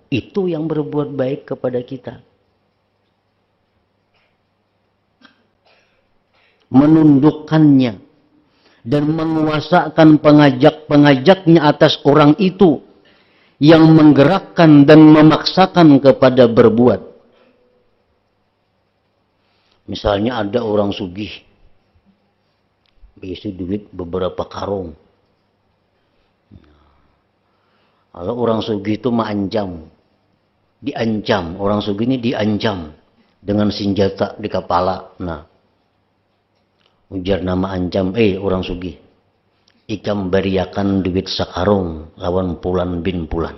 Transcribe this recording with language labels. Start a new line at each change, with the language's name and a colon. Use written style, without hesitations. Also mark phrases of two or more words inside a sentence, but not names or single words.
Indonesian: Itu yang berbuat baik kepada kita. Menundukkannya dan menguasakan pengajak-pengajaknya atas orang itu yang menggerakkan dan memaksakan kepada berbuat. Misalnya ada orang sugih, isi duit beberapa karung. Kalau orang sugih itu diancam. Orang sugih ini diancam dengan senjata di kepala.
Banjar: Nah, ujar nama ancam, orang sugih, ikam beriakan duit sakarung lawan Pulan bin Pulan.